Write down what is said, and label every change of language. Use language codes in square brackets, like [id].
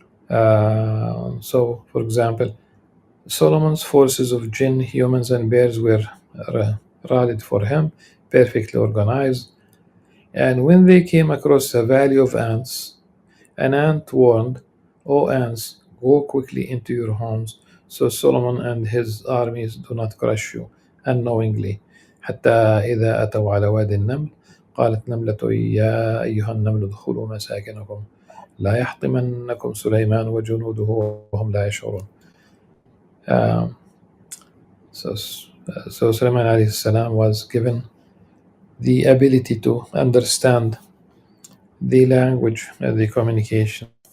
[en] So, for example, Solomon's forces of jinn, humans, and bears were rallied for him. perfectly organized. And when they came across a valley of ants, an ant warned, "O ants, go quickly into your homes, so Solomon and his armies do not crush you unknowingly." [ar] حتى إذا أتوا على وادي النمل قالت نملة يا أيها النمل ادخلوا مساكنكم لا يحطمنكم سليمان وجنوده وهم لا يشعرون. [en] Um, so Sulaiman alayhi salam was given the ability to understand the language, the communication.